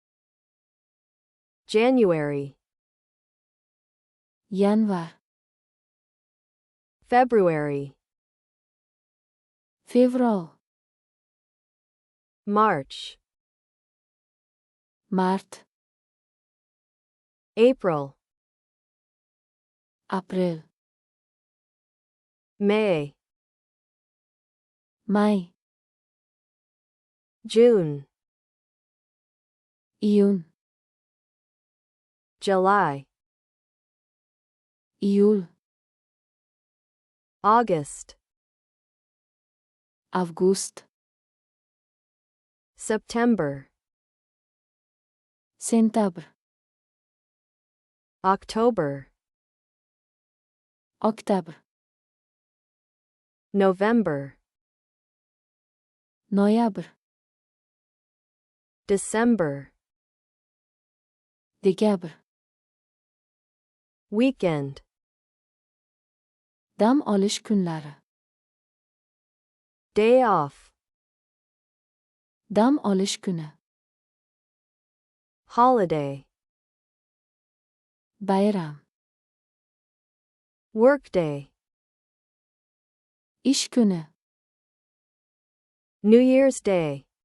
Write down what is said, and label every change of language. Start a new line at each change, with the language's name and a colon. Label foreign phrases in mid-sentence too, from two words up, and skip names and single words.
English: January,
Uzbek: Yanvar.
English: February,
Uzbek: Fevral.
English: March,
Uzbek: Mart.
English: April,
Uzbek: April.
English: May,
Uzbek: May.
English: June,
Uzbek: Iyun.
English: July,
Uzbek: Iyul.
English: August,
Uzbek: Avgust.
English: September,
Uzbek: Sentabr.
English: October,
Uzbek: Oktabr.
English: November,
Uzbek: Noyabr.
English: December,
Uzbek: Dekabr.
English: weekend,
Uzbek: Dam olish kunlari.
English: day off,
Uzbek: Dam olish kuni.
English: holiday,
Uzbek: Bayram.
English: workday,
Uzbek: Ish kuni.
English: New Year's Day,